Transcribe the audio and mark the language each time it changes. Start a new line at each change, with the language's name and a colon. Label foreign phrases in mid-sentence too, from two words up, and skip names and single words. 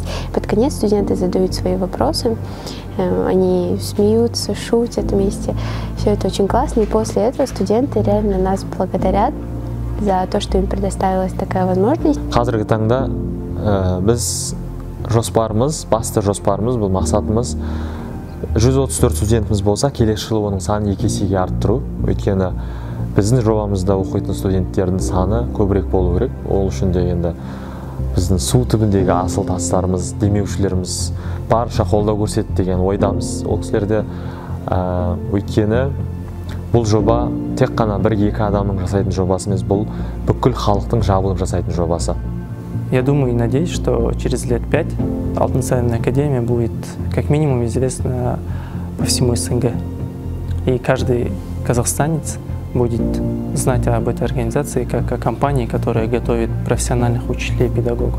Russian: Под конец студенты задают свои вопросы, они смеются, шутят вместе. Все это очень классно, и после этого студенты реально нас благодарят за то, что им предоставилась такая возможность.
Kazakh: Қазіргі таңда біз жоспарымыз, басты жоспарымыз, бұл мақсатымыз 134 студентіміз болса, келесі жылы оның санын 2 есеге арттыру. Өйткені біздің жобамызда оқитын студенттердің саны көбірек болу керек. Ол үшін де енді біздің су түбіндегі асыл тастарымыз, демеушілеріміз барынша қолдау көрсетті деген ойдамыз. Ол кісілерде өйткені бұл жоба тек қана 1-2 адамның жасайтын жобасы емес, бұл бүкіл халықтың жабылып жасайтын жобасы.
Russian: Я думаю и надеюсь, что через лет 5 Алтынсарин академия будет как минимум известна по всему СНГ. И каждый казахстанец будет знать об этой организации как о компании, которая готовит профессиональных учителей и педагогов.